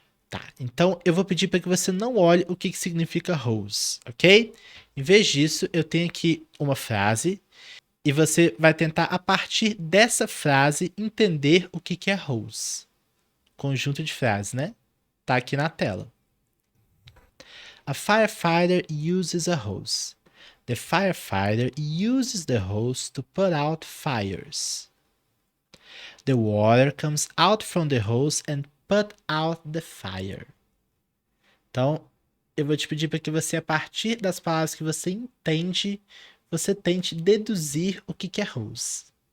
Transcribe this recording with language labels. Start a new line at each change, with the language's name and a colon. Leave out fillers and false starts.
Portuguese: Tá, então eu vou pedir para que você não olhe o que significa hose, ok? Em vez disso, eu tenho aqui uma frase e você vai tentar, a partir dessa frase, entender o que é hose. Conjunto de frases, né? Tá aqui na tela.
English: A firefighter uses a hose. The firefighter uses the hose to put out fires. The water comes out from the hose and put out the fire.
Portuguese: Então, eu vou te pedir para que você, a partir das palavras que você entende, você tente deduzir o que é hose.